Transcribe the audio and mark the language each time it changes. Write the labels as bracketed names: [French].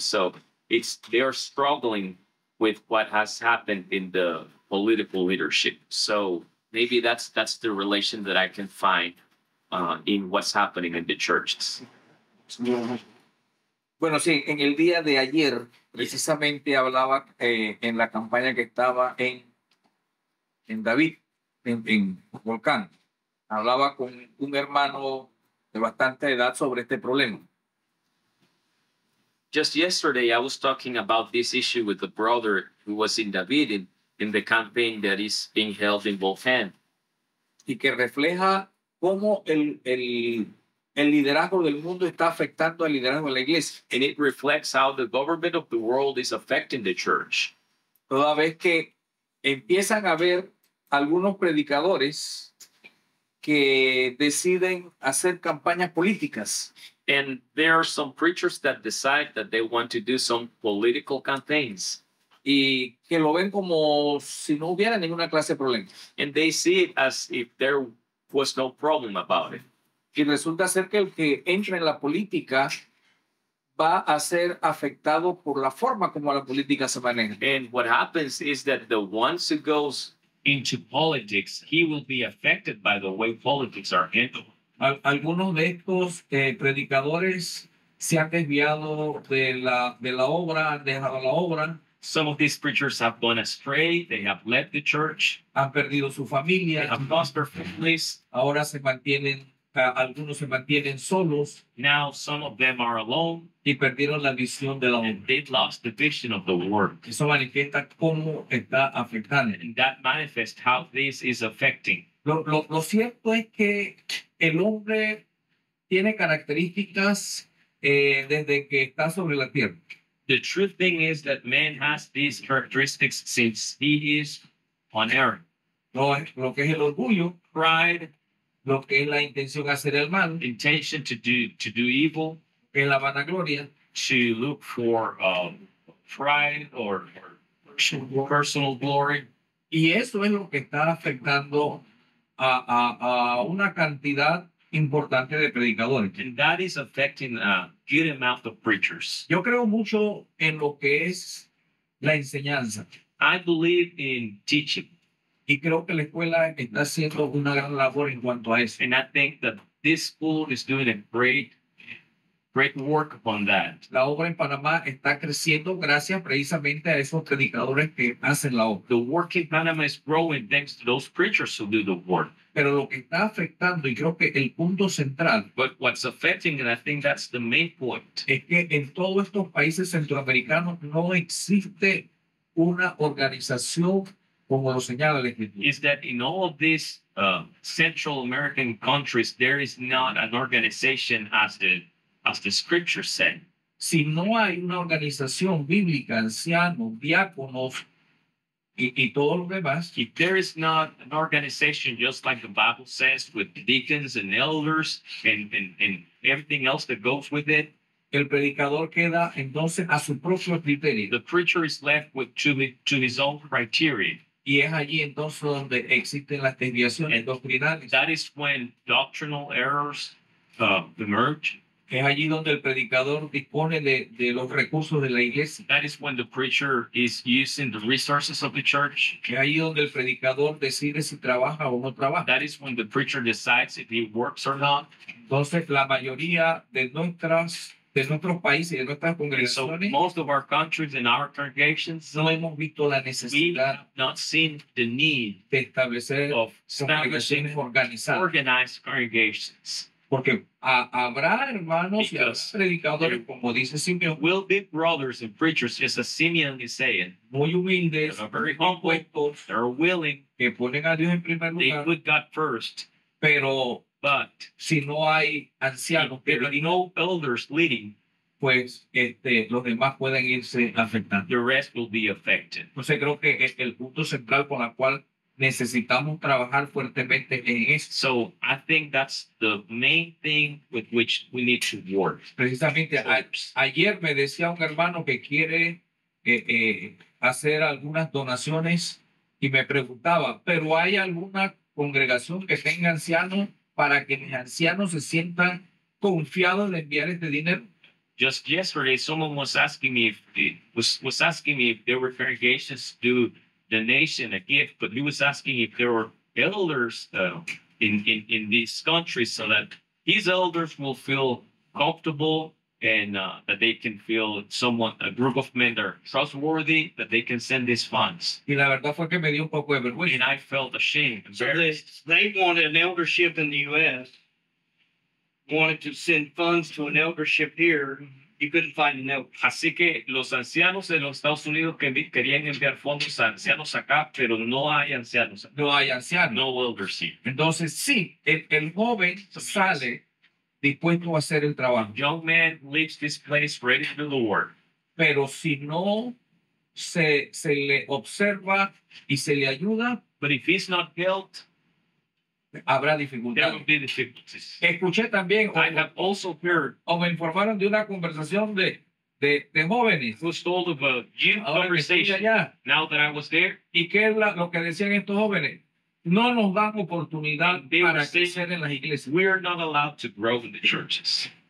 [English] So they're struggling with what has happened in the political leadership. So maybe that's the relation that I can find in what's happening in the churches. [Spanish] Bueno, sí, en el día de ayer precisamente hablaba en la campaña que estaba en David, en Volcán. Hablaba con un hermano de bastante edad sobre este problema. [English] Just yesterday, I was talking about this issue with the brother who was in David in the campaign that is being held in Volcán. [Spanish] Y que refleja cómo el liderazgo del mundo está afectando al liderazgo de la iglesia. [English] And it reflects how the government of the world is affecting the church. [Spanish] Toda vez que empiezan a haber algunos predicadores que deciden hacer campañas políticas. [English] And there are some preachers that decide that they want to do some political campaigns. [Spanish] Y que lo ven como si no hubiera ninguna clase de problema. [English] And they see it as if there was no problem about it. [Spanish] Y resulta ser que el que entra en la política va a ser afectado por la forma como la política se maneja. [English] And what happens is that the ones who goes into politics, he will be affected by the way politics are handled. [Spanish] Algunos de estos predicadores se han desviado de la obra, han dejado la obra. [English] Some of these preachers have gone astray. They have left the church. [Spanish] Han perdido su familia. [English] They have lost their families. [Spanish] Ahora algunos se mantienen solos. [English] Now some of them are alone. [Spanish] Y perdieron la visión de la obra. [English] And they've lost the vision of the word. [Spanish] Eso manifiesta cómo está afectando. [English] And that manifests how this is affecting. [Spanish] Lo cierto es que el hombre tiene características desde que está sobre la tierra. [English] The true thing is that man has these characteristics since he is on earth. [Spanish] Lo que es el orgullo, [English] Pride, [Spanish] lo que es la intención de hacer el mal, [English] intention to do evil, [Spanish] lo que es la vanagloria, [English] to look for pride or personal glory. [Spanish] y eso es lo que está afectando a una cantidad importante de predicadores. [English] And that is affecting a good amount of preachers. [Spanish] Yo creo mucho en lo que es la enseñanza [English] I believe in teaching, [Spanish] y creo que la escuela está haciendo una gran labor en cuanto a eso. [English] and I think that this school is doing a great work upon that. [Spanish] La obra en Panamá está creciendo gracias precisamente a esos predicadores que hacen la obra. [English] The work in Panama is growing thanks to those preachers who do the work. [Spanish] Pero lo que está afectando, y creo que el punto central, [English] But what's affecting, and I think that's the main point, [Spanish] es que en todos estos países centroamericanos no existe una organización como lo señala la Escritura. [English] is that in all of these Central American countries, there is not an organization as the scriptures say. [Spanish] Si no hay una organización bíblica, ancianos, diáconos y todo lo demás, [English] If there is not an organization just like the Bible says with deacons and elders and everything else that goes with it, [Spanish] el predicador queda entonces a su propio criterio. [English] the preacher is left with to his own criteria. [Spanish] Y es allí entonces donde existen las desviaciones doctrinales. [English] That is when doctrinal errors emerge. [Spanish] Es allí donde el predicador dispone de los recursos de la iglesia. [English] That is when the preacher is using the resources of the church. [Spanish] Es allí donde el predicador decide si trabaja o no trabaja. [English] That is when the preacher decides if he works or not. [Spanish] Entonces, la mayoría de nuestros países y de nuestras [English] And so [Spanish] congregaciones [English] most of our countries and our congregations, [Spanish] no hemos visto la [English] we [Spanish] necesidad [English] have not seen the need [Spanish] de establecer [English] of establishing [Spanish] congregaciones organizadas. [English] organized congregations. [Spanish] Porque habrá hermanos y habrá [English] Because [Spanish] predicadores, como dice Simeón, [English] Will be brothers and preachers, just as Simeon is saying, [Spanish] muy humildes, [English] that are very [Spanish] muy [English] humble, [Spanish] dispuestos, [English] they're willing, [Spanish] que ponen a Dios en primer [English] they [Spanish] lugar, [English] put God first. [Spanish] pero [English] But [Spanish] si no hay ancianos [English] if [Spanish] que [English] there are [Spanish] dirijan, [English] no elders leading, [Spanish] pues los demás pueden irse afectando. [English] the rest will be affected. [Spanish] Entonces creo que es el punto central con el cual necesitamos trabajar fuertemente en eso. [English] So I think that's the main thing with which we need to work. [Spanish] Precisamente ayer me decía un hermano que quiere hacer algunas donaciones y me preguntaba, ¿pero hay alguna congregación que tenga ancianos para que mis ancianos se sientan confiados de enviar este dinero? [English] Just yesterday, someone was asking me was asking me if there were congregations to do donation, a gift, but he was asking if there were elders in these countries so that his elders will feel comfortable and that they can feel a group of men that are trustworthy, that they can send these funds. [Spanish] Y la verdad fue que me dio un poco de [English] And [Spanish] vergüenza. [English] I felt ashamed, So embarrassed. they wanted an eldership in the U.S., wanted to send funds to an eldership here. You couldn't find an elder. [Spanish] Así que los ancianos de los Estados Unidos querían enviar fondos a ancianos acá, pero no hay ancianos, No hay ancianos. [English] no elders here. [Spanish] Entonces, sí, el joven sale dispuesto a hacer el trabajo, [English] Young man leaves this place ready to do the work. [Spanish] pero si no se le observa y se le ayuda, [English] But if he's not helped, [Spanish] habrá [English] there [Spanish] dificultades. [English] will be difficulties. [Spanish] Escuché también, [English] I have also heard [Spanish] o me informaron de una conversación de jóvenes. [English] was told of a youth [Spanish] Ahora que estoy [English] conversation. [Spanish] allá, [English] Now that I was there, [Spanish] ¿y qué es lo que decían estos jóvenes? No nos dan oportunidad [English] They were [Spanish] para [English] saying- [Spanish] crecer en las iglesias. [English] we're not allowed to grow in the churches.